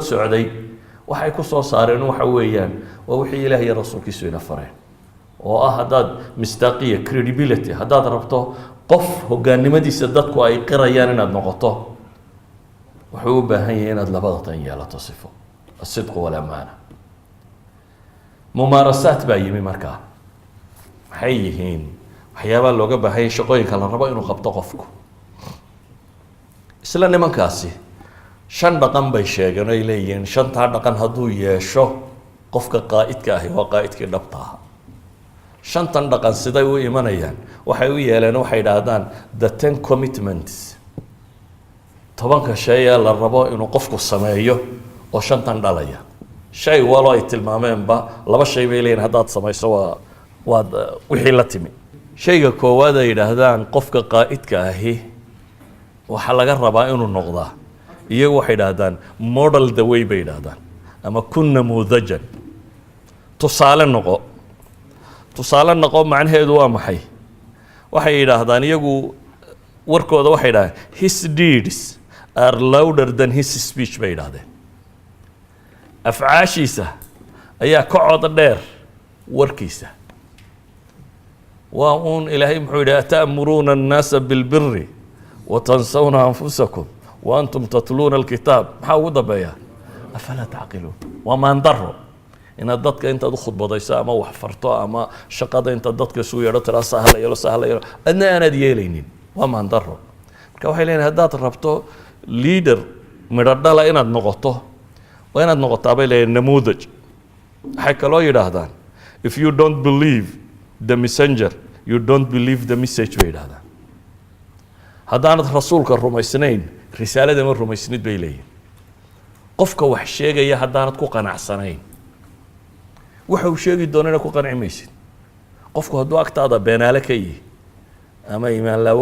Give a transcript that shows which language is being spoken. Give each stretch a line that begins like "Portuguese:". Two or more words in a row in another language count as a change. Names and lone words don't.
Somali: socday waxay kusoo saareen waxa weeyaan waa wixii ilaah iyo rasuulkiisu ina fareen oo ah haddaad mistaaqiya credibility haddaad rabto qof hogaannimadiisa dadku ay qirayaan inaad noqoto wuxuu u baahan yahay inaad labada tan yeelato sifo
Arabic: الصدق والأمانة
Somali: mumaarasaat baa yimi markaa maxay yihiin waxyaabaa looga baahanyay shaqooyinka la rabo inuu qabto qofku isla nimankaasi 5 dhaqan bay sheegeen ay leeyihiin 5taa dhaqan hadduu yeesho qofka qaa'idka ahi waa qaa'idkii dhabta ah 5tan dhaqan siday u imanayaan waxay u yeeleen waxay yidhaahdaan
English: the 10 commitments
Somali: 10ka shay ee la rabo inuu qofku sameeyo oo 5tan dhalaya shay walo ay tilmaameenba 2 shay bay leeyihiin haddaad samayso waad wixii la timi shayga koowaad ay yidhaahdaan qofka qaa'idka ahi waxaa laga rabaa inuu noqdaa iyagu waxay yidhaahdaan
English: model the way
Somali: bay yidhaahdaan ama kun namuudajan tusaale noqo macnaheedu waa maxay waxay yidhaahdaan iyagu warkooda waxay yidhahdeen
English: his deeds are louder than his speech
Somali: bay yidhahdeen afcaashiisa ayaa ka cod dheer warkiisa waa uun ilaahay muxuu yidhi
Arabic: أتأمرون الناس بالبر وتنسون أنفسكم وأنتم تتلون الكتاب
Somali: maxaa ugu dambeeya
Arabic: أفلا تعقلون
Somali: waa maandaro inaad dadka intaad u khudbadayso ama wax farto ama shaqada intaad dadka isu yeedho tiraa sahla yeelo adna aanaad yeelaynin waa maandaro marka waxay leeyihin haddaad rabto leader midho dhala inaad noqoto waa inaad noqotaa bay leeyihin namuudaj waxay kaloo yidhaahdaan
English: if you don't believe the messenger you don't believe the message
Somali: bay yidhahdaan haddaanad rasuulka rumaysnayn risaalada ma rumaysnid bay leeyihin qofka wax sheegaya haddaanad ku qanacsanayn waxa uu sheegi doonana ku qanci maysid qofku hadduu agtaada beenaale ka yihi ama imaan laawo